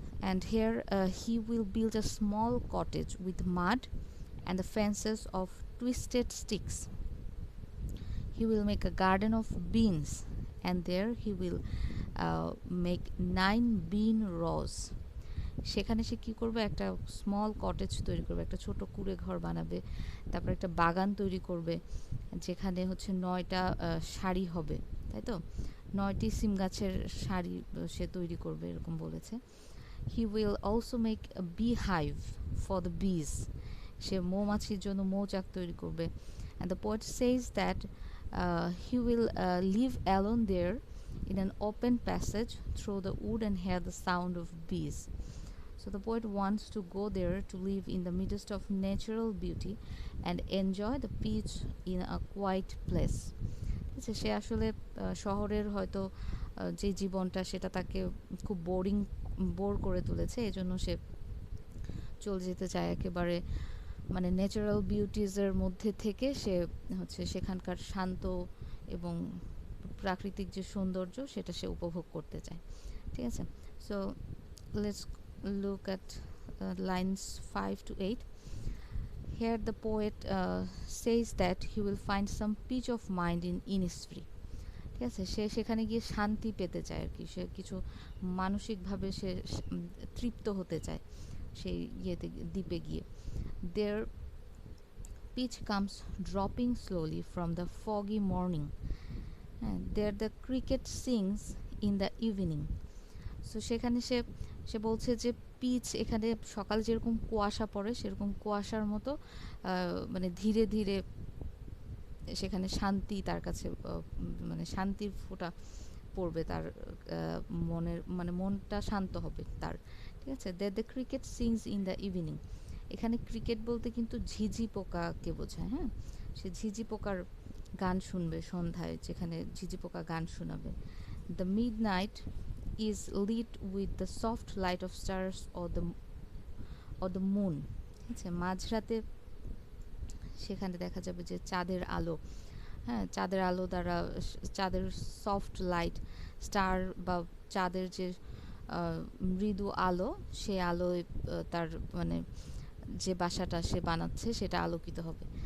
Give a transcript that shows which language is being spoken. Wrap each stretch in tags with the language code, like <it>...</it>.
<en>And here he will build a small cottage with mud and the fences of twisted sticks. He will make a garden of beans, and there he will make 9 bean rows.</en> <bn>সেখানে সে কী করবে, একটা</bn> <en>small cottage</en> <bn>তৈরি করবে, একটা ছোট কুঁড়ে ঘর বানাবে, তারপর একটা বাগান তৈরি করবে যেখানে হচ্ছে 9টা সারি হবে, তাই তো 9টি সিম গাছের সারি সে তৈরি করবে, এরকম বলেছে.</bn> <en>He will also make a beehive for the bees.</en> <bn>সে মৌমাছির জন্য মৌচাক তৈরি করবে.</bn> <en>And the poet says that he will live alone there in an open passage through the wood and hear the sound of bees. So the poet wants to go there to live in the midst of natural beauty and enjoy the peace in a quiet place.</en> <bn>সে আসলে শহরের হয়তো যে জীবনটা সেটা তাকে খুব bore করে তুলেছে, এজন্য সে চলে যেতে চায় একেবারে মানে ন্যাচারাল বিউটিজের মধ্যে থেকে সে হচ্ছে সেখানকার শান্ত এবং প্রাকৃতিক যে সৌন্দর্য সেটা সে উপভোগ করতে চায়. ঠিক আছে,</bn> <en>So let's look at lines 5 to 8. Here the poet says that he will find some peace of mind in Innisfree.</en> <bn>ঠিক আছে, সে সেখানে গিয়ে শান্তি পেতে চায় আর কি, সে কিছু মানসিকভাবে সে তৃপ্ত হতে চায় সেই দ্বীপে গিয়ে.</bn> <en>There peace comes dropping slowly from the foggy morning, and there the cricket sings in the evening.</en> <bn>So সেখানে সে বলছে যে পিচ এখানে সকাল যেরকম কুয়াশা পড়ে সেরকম কুয়াশার মতো মানে ধীরে ধীরে সেখানে শান্তি তার কাছে মানে শান্তির ফোঁটা পড়বে তার মনের, মানে মনটা শান্ত হবে তার. ঠিক আছে,</bn> <en>The cricket sings in the evening.</en> <bn>এখানে ক্রিকেট বলতে কিন্তু ঝিঝি পোকাকে বোঝায়. হ্যাঁ, সে ঝিঝি পোকার গান শুনবে সন্ধ্যায়, যেখানে ঝিঝি পোকা গান শোনাবে.</bn> <en>The midnight is lit with the soft light of stars or the moon.</en> <bn>ঠিক আছে, মাঝরাতে সেখানে দেখা যাবে যে চাঁদের আলো, হ্যাঁ চাঁদের আলো দ্বারা চাঁদের সফট লাইট, স্টার বা চাঁদের যে মৃদু আলো, সে আলোয় তার মানে যে বাসাটা সে বানাচ্ছে সেটা আলোকিত হবে.</bn>